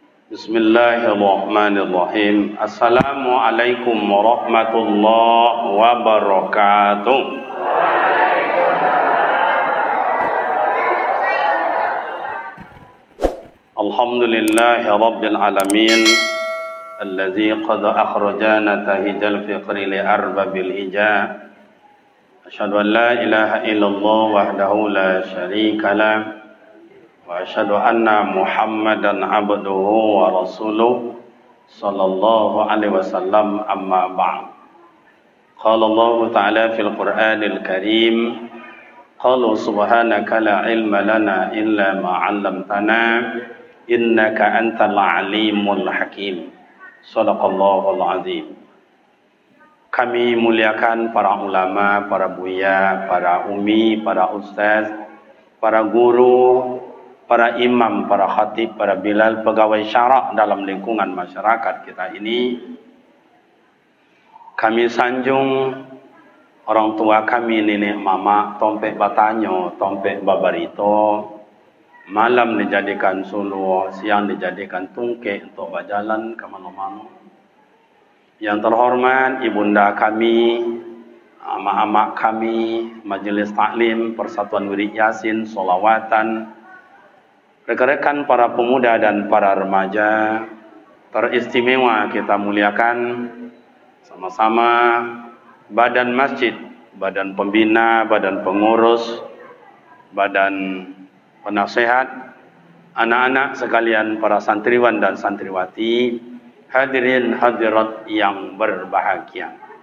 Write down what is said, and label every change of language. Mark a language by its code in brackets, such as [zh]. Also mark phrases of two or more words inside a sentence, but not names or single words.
[ar] بسم الله الرحمن الرحيم. السلام عليكم ورحمة الله وبركاته. الحمد لله رب العالمين الذي قد أخرجنا تهيج الفكر لأرباب الحجاب. أشهد أن لا إله إلا الله وحده لا شريك له وأشهد أن محمدا عبده ورسوله صلى الله عليه وسلم، أما بعد. قال الله تعالى في القرآن الكريم، قالوا سبحانك لا علم لنا إلا ما علمتنا إنك أنت العليم الحكيم. صدق الله العظيم. [id] Kami muliakan para ulama, para buya, para umi, para ustaz, para guru, para imam, para khatib, para bilal, pegawai syarak dalam lingkungan masyarakat kita ini. Kami sanjung orang tua kami, [min] nenek mama, tompek batanyo, tompek babarito. [id] Malam dijadikan suluh, siang dijadikan tungke untuk berjalan ke mana-mana. Yang terhormat ibunda kami, amak-amak kami, Majelis Taklim, Persatuan Wirid Yasin, Solawatan, rekan-rekan para pemuda dan para remaja, teristimewa kita muliakan sama-sama badan masjid, badan pembina, badan pengurus, badan penasihat, anak-anak sekalian, para santriwan dan santriwati, hadirin hadirat yang berbahagia.